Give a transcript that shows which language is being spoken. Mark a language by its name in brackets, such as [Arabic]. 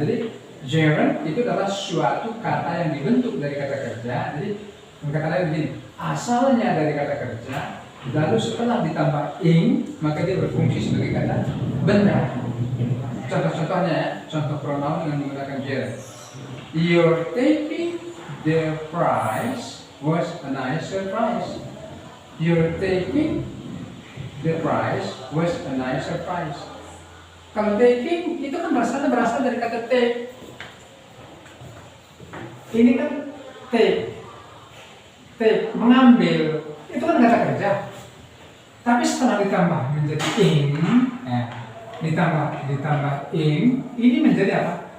[Indonesian] Jadi gerund itu adalah suatu kata yang dibentuk dari kata kerja. Jadi kata lain begini, asalnya dari kata kerja, lalu setelah ditambah ing, maka dia berfungsi sebagai kata benda. Contoh-contohnya ya, contoh pronoun dengan menggunakan gerund. [English] You're taking the prize was a nice surprise. You're taking the prize was a nice surprise. [Indonesian] Kalau taking itu kan berasal dari kata take. Ini kan take mengambil, itu kan kata kerja. Tapi setelah ditambah menjadi ing, ditambah ing, ini menjadi apa?